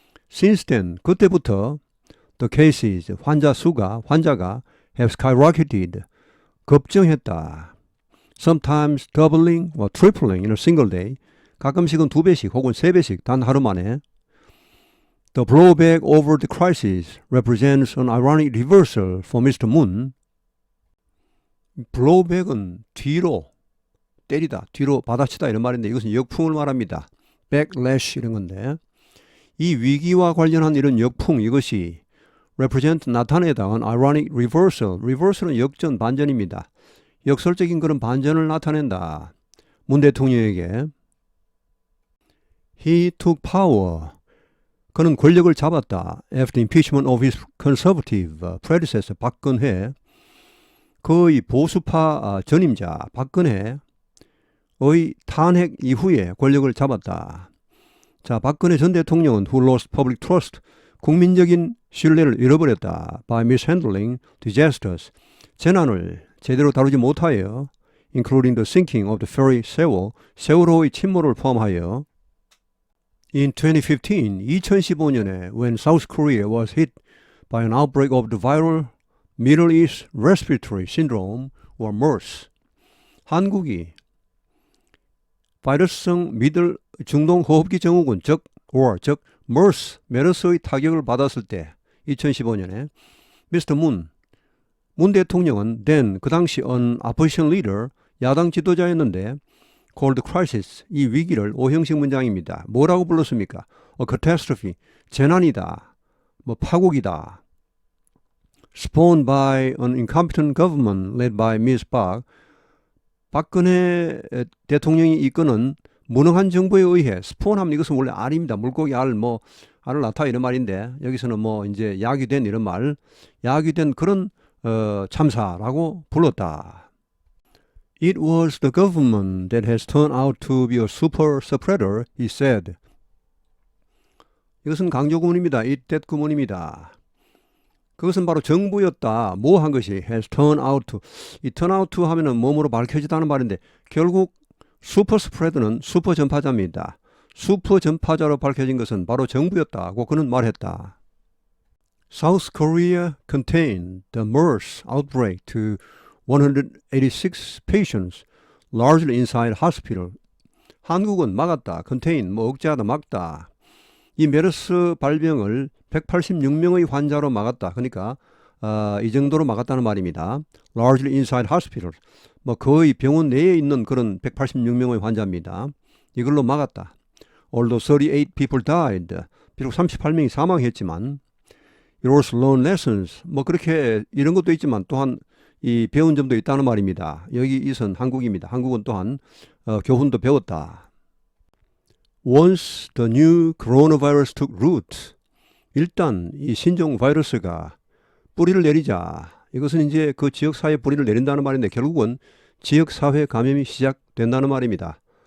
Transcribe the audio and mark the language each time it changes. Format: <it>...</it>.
<en>Since then,</en> <ko>그때부터</ko> <en>the cases,</en> <ko>환자가</ko> <en>have skyrocketed,</en> <ko>급증했다.</ko> <en>Sometimes doubling or tripling in a single day,</en> <ko>가끔씩은 2배씩 혹은 3배씩 단 하루 만에.</ko> <en>The blowback over the crisis represents an ironic reversal for Mr. Moon.</en> <ko>blowback은 뒤로 때리다, 뒤로 받아치다 이런 말인데 이것은 역풍을 말합니다. backlash 이런 건데 이 위기와 관련한 이런 역풍 이것이 represent 나타내다</ko> <en>an ironic reversal.</en> <ko>reversal은 역전, 반전입니다. 역설적인 그런 반전을 나타낸다. 문 대통령에게</ko> <en>He took power.</en> <ko>그는 권력을 잡았다.</ko> <en>After impeachment of his conservative predecessor</en> <ko>박근혜, 그의 보수파 전임자 박근혜의 탄핵 이후에 권력을 잡았다. 자, 박근혜 전 대통령은</ko> <en>who lost public trust,</en> <ko>국민적인 신뢰를 잃어버렸다.</ko> <en>by mishandling disasters,</en> <ko>재난을 제대로 다루지 못하여</ko> <en>including the sinking of the ferry</en> <ko>세월호의 침몰을 포함하여</ko> <en>In 2015년에 when South Korea was hit by an outbreak of the viral Middle East Respiratory Syndrome or MERS,</en> <ko>한국이 바이러스성 미들 중동 호흡기 증후군 즉 MERS, 메르스의 타격을 받았을 때 2015년에 Mr. 문 대통령은 then 그 당시</ko> <en>an opposition leader,</en> <ko>야당 지도자였는데</ko> <en>called crisis,</en> <ko>이 위기를 오형식 문장입니다. 뭐라고 불렀습니까?</ko> <en>A catastrophe,</en> <ko>재난이다, 파국이다.</ko> <en>Spawned by an incompetent government led by Ms.</en> <ko>박근혜 대통령이 이끄는 무능한 정부에 의해 spawn하면 이것은 원래 알입니다. 물고기 알을 낳다 이런 말인데 여기서는 이제 야기된 이런 말, 야기된 그런 참사라고 불렀다.</ko> <en>It was the government that has turned out to be a super spreader, he said.</en> <ko>이것은 강조 구문입니다. it that 구문입니다. 그것은 바로 정부였다. 뭐 한 것이</ko> <en>has turned out to.</en> <ko>이 turn out to 하면은 몸으로 밝혀지다는 말인데 결국 슈퍼 스프레드는 슈퍼 전파자입니다. 슈퍼 전파자로 밝혀진 것은 바로 정부였다고 그는 말했다.</ko> <en>South Korea contained the MERS outbreak to 186 patients, largely inside hospital.</en> <ko>한국은 막았다. contain, 억제하다, 막다. 이 메르스 발병을 186명의 환자로 막았다. 그러니까 이 정도로 막았다는 말입니다.</ko> <en>largely inside hospital.</en> <ko>거의 병원 내에 있는 그런 186명의 환자입니다. 이걸로 막았다.</ko> <en>Although 38 people died.</en> <ko>비록 38명이 사망했지만</ko> <en>it also learned lessons.</en> <ko>그렇게 이런 것도 있지만 또한 이 배운 점도 있다는 말입니다. 여기 이선 한국입니다. 한국은 또한 교훈도 배웠다.</ko> <en>Once the new coronavirus took root,</en> <ko>일단 이 신종 바이러스가 뿌리를 내리자, 이것은 이제 그 지역사회에 뿌리를 내린다는 말인데 결국은 지역사회 감염이 시작된다는 말입니다.</ko>